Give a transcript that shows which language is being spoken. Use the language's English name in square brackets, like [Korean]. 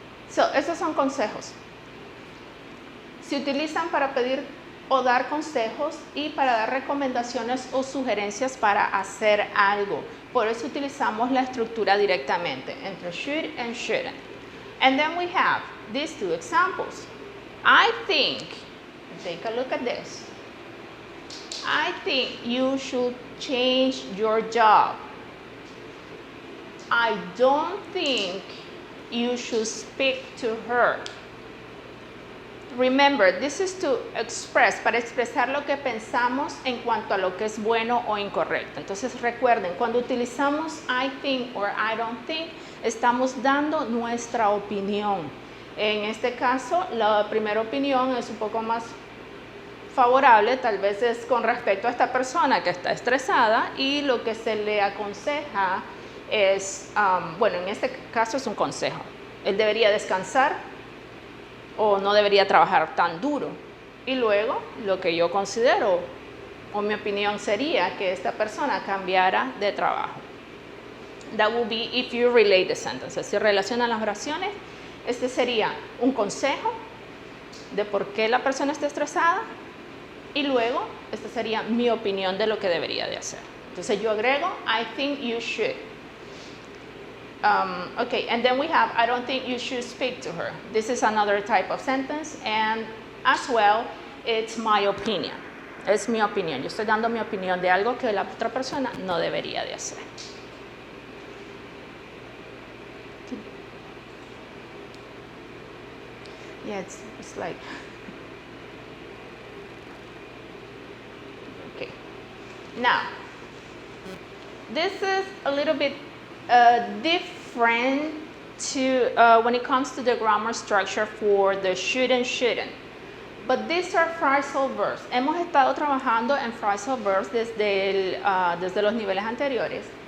[Spanish] So, estos son consejos. Se utilizan para pedir o dar consejos y para dar recomendaciones o sugerencias para hacer algo. Por eso utilizamos la estructura directamente entre should and shouldn't. [English] And then we have these two examples. I think, take a look at this. I think you should change your job. I don't think you should speak to her. Remember, this is to express, [Spanish] para expresar lo que pensamos en cuanto a lo que es bueno o incorrecto. Entonces recuerden, cuando utilizamos [English] I think or I don't think, [Spanish] estamos dando nuestra opinión. En este caso, la primera opinión es un poco más favorable, tal vez es con respecto a esta persona que está estresada y lo que se le aconseja es, bueno, en este caso es un consejo. Él debería descansar o no debería trabajar tan duro. y luego lo que yo considero o mi opinión sería que esta persona cambiara de trabajo. [English] That would be if you relate the sentences. [Spanish] Si relacionan las oraciones, este sería un consejo de por qué la persona está estresada y luego esta sería mi opinión de lo que debería de hacer. Entonces yo agrego [English] I think you should. Okay, and then we have I don't think you should speak to her. This is another type of sentence, and as well it's my opinion. [Spanish] Es mi opinión. Yo estoy dando mi opinión de algo que la otra persona no debería de hacer. [English] Yeah, it's like okay. Now, this is a little bit different to when it comes to the grammar structure for the should and shouldn't. But these are phrasal verbs. [Spanish] Hemos estado trabajando en phrasal verbs desde los niveles anteriores.